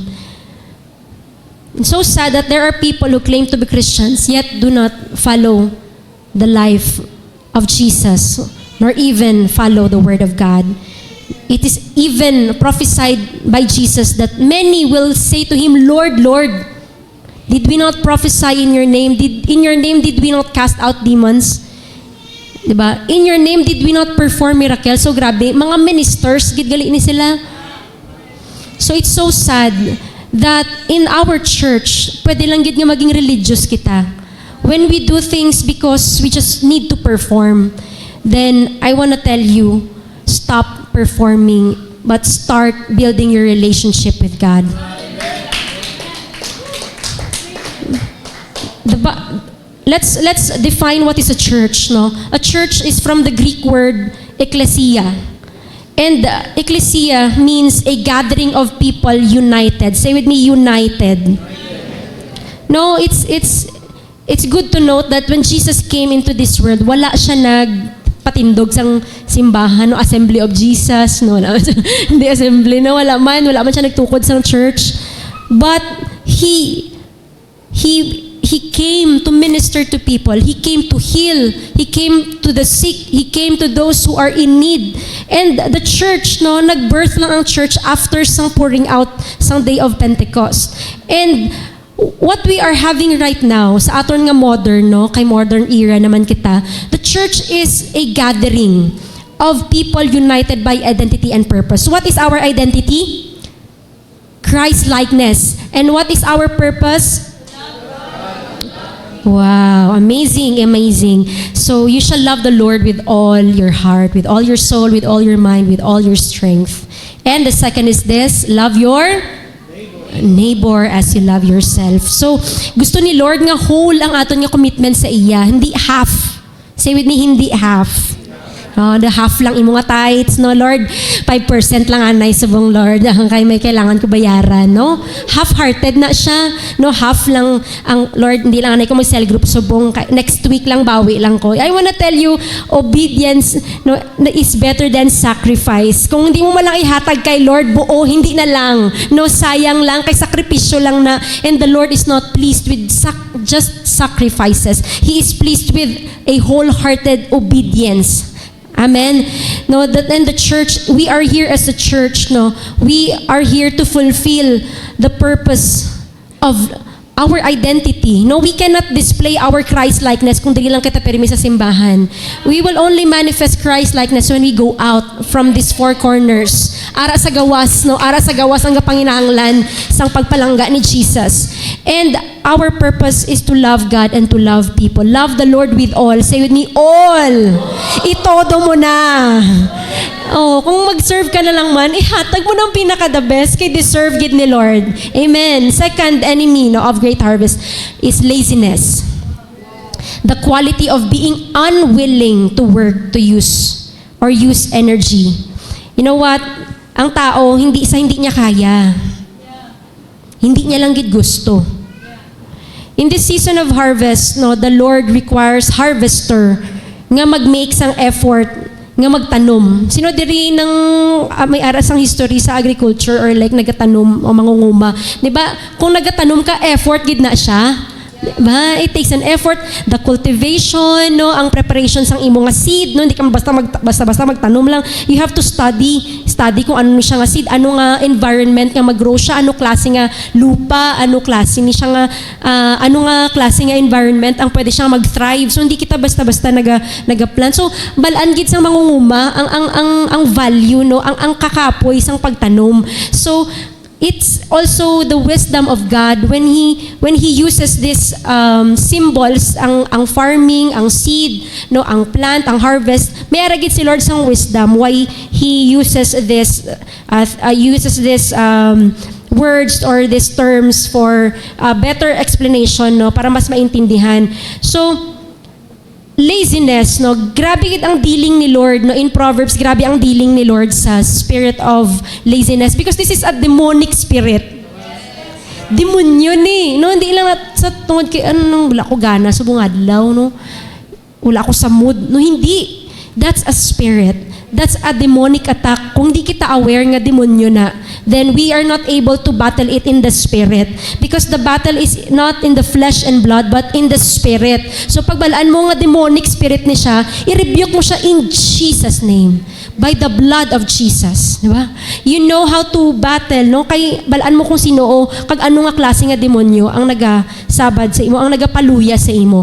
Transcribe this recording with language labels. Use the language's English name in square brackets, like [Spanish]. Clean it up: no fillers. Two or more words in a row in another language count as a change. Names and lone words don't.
[English] It's so sad that there are people who claim to be Christians yet do not follow the life of Jesus, nor even follow the Word of God. It is even prophesied by Jesus that many will say to Him, Lord, Lord, did we not prophesy in your name? In your name did we not cast out demons? Diba? In your name did we not perform miracles? [Hiligaynon] So grabe, mga ministers, gidgali ni sila. [English] So it's so sad that in our church, [Hiligaynon] pwede lang gid nga maging religious kita. [English] When we do things because we just need to perform, then I want to tell you, stop performing, but start building your relationship with God. Let's define what is a church, no? A church is from the Greek word ekklesia. And ecclesia means a gathering of people united. Say with me, united. No, it's good to note that when Jesus came into this world, [Hiligaynon] wala siya nagpatindog sang simbahan, no, Assembly of Jesus, no, hindi assembly, no, wala man siya nagtukod sang church. [English] But He came to minister to people. He came to heal. He came to the sick. He came to those who are in need. And the church, [Hiligaynon] no, nag-birth lang ang church after sang [English] pouring out [Hiligaynon] sang [English] day of Pentecost. And what we are having right now, [Hiligaynon] sa aton nga modern, no, kay [English] modern era [Hiligaynon] naman kita, [English] the church is a gathering of people united by identity and purpose. What is our identity? Christ-likeness. And what is our purpose? Wow, amazing, amazing. So you shall love the Lord with all your heart, with all your soul, with all your mind, with all your strength. And the second is this, love your neighbor as you love yourself. [Hiligaynon] So gusto ni Lord nga whole ang aton nga commitment sa iya, hindi half. [English] Say with me, hindi half. The half [Hiligaynon] lang imo nga [English] tithes, no, Lord. [Hiligaynon] 5% lang anay subong, Lord. Kay may kailangan ko bayaran, no? Half-hearted na siya, no? Half lang ang Lord, hindi lang anay ko mag- [English] cell group [Hiligaynon] subong. [English] Next week [Hiligaynon] lang, bawi lang ko. [English] I wanna tell you, obedience, no, is better than sacrifice. [Hiligaynon] Kung hindi mo malang ihatag kay Lord, buo, hindi na lang. No, sayang lang, kay sakripisyo lang na. [English] And the Lord is not pleased with just sacrifices. He is pleased with a wholehearted obedience. Amen. No, that in the church, we are here as a church, no. We are here to fulfill the purpose of our identity. No, we cannot display our Christ-likeness [Hiligaynon] kung dili lang kita permi sa simbahan. [English] We will only manifest Christ-likeness when we go out from these four corners. [Hiligaynon] Ara sa gawas, no? Ara sa gawas ang kapanginahanglan sang pagpalangga ni Jesus. [English] And our purpose is to love God and to love people. Love the Lord with all. Say with me, all. [Hiligaynon] Itodo mo na. Oh, kung mag-serve ka na lang man, ihatag mo ng pinaka- [English] the best [Hiligaynon] kay deserve gid ni Lord. Amen. [English] Second enemy of great harvest is laziness. The quality of being unwilling to work, to use energy. You know what? [Hiligaynon] Ang tao, hindi niya kaya. Hindi niya lang gid gusto. [English] In this season of harvest, the Lord requires harvester [Hiligaynon] nga mag-make sang effort nga magtanom. Sino diri ng may aras ang history sa agriculture or like nagatanom o mangunguma? 'Di ba? Kung nagatanom ka, effort gid na siya. Diba? [English] It takes an effort, the cultivation, [Hiligaynon] ang preparation sang imo nga seed, hindi ka basta magtanom lang. [English] You have to study [Hiligaynon] kung ano siya nga seed, ano nga environment nga mag-grow siya, ano klase nga lupa, ano klase ni siya nga ano nga klase nga environment ang pwede siya mag-thrive. So hindi kita basta-basta naga-plant. So balaan gid sang mangunguma ang value, ang kakapoy sang pagtanom. [English] So it's also the wisdom of God when he uses these symbols, [Hiligaynon] ang farming, ang seed, ang plant, ang harvest. May aragid si Lord sang [English] wisdom why he uses this words or these terms for better explanation, [Hiligaynon] para mas maintindihan. [English] So laziness, [Hiligaynon] grabe gid ang dealing ni Lord, [English] in Proverbs, [Hiligaynon] grabe ang dealing ni Lord sa [English] spirit of laziness because this is a demonic spirit. [Hiligaynon] Demonyo ni, hindi lang sa tungod kay wala ko gana sa buong adlaw, wala ako sa mood, hindi. [English] That's a spirit. That's a demonic attack. Kung di kita aware nga demonyo na, then we are not able to battle it in the spirit. Because the battle is not in the flesh and blood, but in the spirit. [Hiligaynon] So pagbalaan mo nga demonic spirit ni siya, i-rebuke mo siya [English] in Jesus' name. By the blood of Jesus. [Hiligaynon] Di ba? [English] You know how to battle, [Hiligaynon] Kay balaan mo kung sino kag ano nga klase nga demonyo ang nagasabad sa imo, ang nagapaluya sa imo.